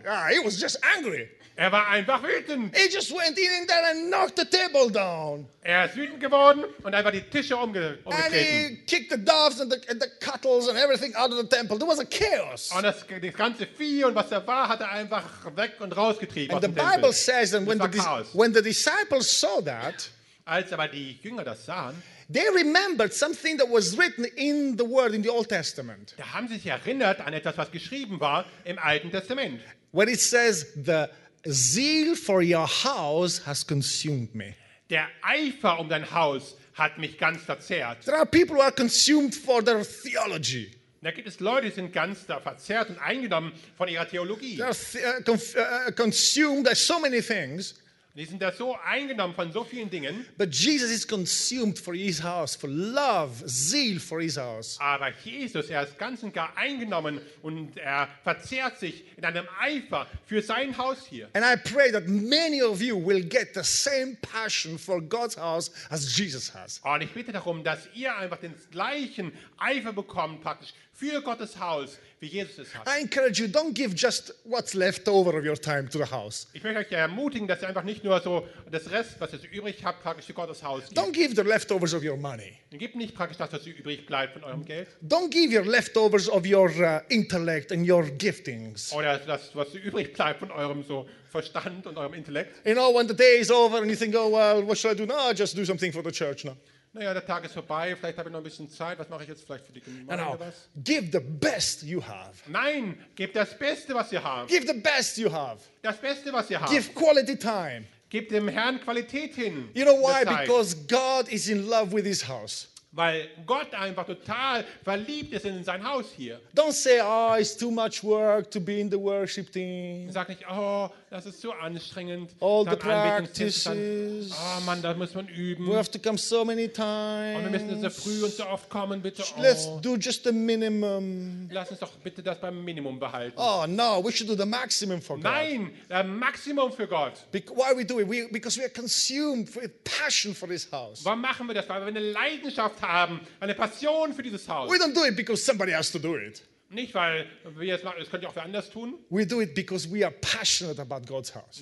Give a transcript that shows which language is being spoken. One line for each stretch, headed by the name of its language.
English: Yeah, he was just angry.
German: Er war einfach wütend.
English: He just went in there and knocked the table down.
German: Er ist wütend geworden und einfach die Tische umgetreten.
English: And he kicked the doves and the cattles and everything out of the temple. There was a chaos.
German: Und das ganze Vieh und was da war, hat er einfach weg und rausgetrieben
English: and
German: aus dem
English: the Bible Tempel. Says that when the disciples saw that,
German: als aber die Jünger das sahen,
English: they remembered something that was written in the word in the Old Testament.
German: Da haben sie sich erinnert an etwas, was geschrieben war im Alten Testament.
English: Where it says the zeal for your house has consumed me.
German: Der Eifer um dein Haus hat mich ganz verzehrt.
English: There are people who are consumed for their theology.
German: Da gibt es Leute, die sind ganz da verzehrt und eingenommen von ihrer Theologie.
English: They are consumed by so many things.
German: Die sind da so eingenommen von so vielen Dingen.
English: But Jesus is consumed for his house, for love, zeal for his house.
German: Aber Jesus, er ist ganz und gar eingenommen und er verzehrt sich in einem Eifer für sein Haus hier.
English: And I pray that many of you will get the same passion for God's house as Jesus has.
German: Und ich bitte darum, dass ihr einfach den gleichen Eifer bekommt praktisch für Gottes Haus, wie Jesus es hat.
English: I encourage you, don't give just what's left over of your time to the house.
German: Ich möchte euch ermutigen, dass ihr einfach nicht nur so das Rest, was ihr so übrig habt, praktisch zu Gottes Haus gebt.
English: Don't give the leftovers of your money.
German: Gib nicht praktisch das, was übrig bleibt von eurem Geld.
English: Don't give your leftovers of your intellect and your giftings.
German: Oder das, was übrig bleibt von eurem so Verstand und eurem Intellekt.
English: You know, when the day is over and you think, oh well, what should I do now? Just do something for the church now.
German: Naja, der Tag ist vorbei, vielleicht habe ich noch ein bisschen Zeit. Was mache ich jetzt vielleicht für die Gemeinde?
English: No, give the best you have.
German: Nein, gib das Beste, was ihr habt.
English: Give the best you have.
German: Das Beste, was ihr habt.
English: Give quality time.
German: Gib dem Herrn Qualität hin.
English: You know why? Because God is in love with his house.
German: Weil Gott einfach total verliebt ist in sein Haus hier.
English: Don't say, oh, it's too much work to be in the worship team.
German: Sag nicht, oh, das ist zu anstrengend.
English: All the practices.
German: Oh Mann, da muss man üben.
English: We have to come so many times.
German: Und wir müssen so früh und so oft kommen, bitte. Oh.
English: Let's do just the minimum.
German: Lass uns doch bitte das beim Minimum behalten.
English: Oh no, we should do the maximum for
German: Nein,
English: God.
German: Nein, Maximum für Gott.
English: Why we do it? Because we are consumed with passion for this house.
German: Warum machen wir das? Weil wir eine Leidenschaft haben, eine Passion für dieses Haus.
English: We don't do it because somebody has to do it.
German: Nicht weil wir es machen, das könnte auch wer anders tun.
English: We do it because we are passionate about God's house.